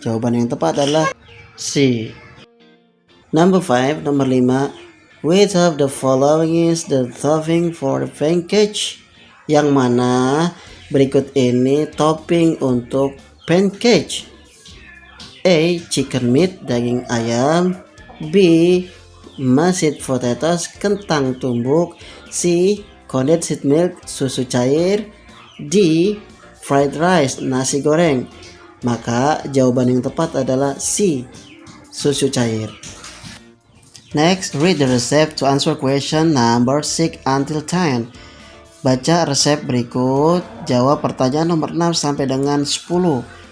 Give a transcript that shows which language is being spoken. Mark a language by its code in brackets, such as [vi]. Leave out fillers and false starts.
[id] Jawaban yang tepat adalah C. [en] Number 5, [id] nomor 5. [en] Which of the following is the topping for the pancake? [id] Yang mana berikut ini topping untuk pancake? [en] A, chicken meat, [id] daging ayam. [en] B, mashed potatoes, [id] kentang tumbuk. [en] C, condensed milk, [id] susu cair. [en] D, fried rice, [id] nasi goreng. Maka jawaban yang tepat adalah C, susu cair. [en] Next, read the recipe to answer question number 6 until 10. [id] Baca resep berikut, jawab pertanyaan nomor 6 sampai dengan 10.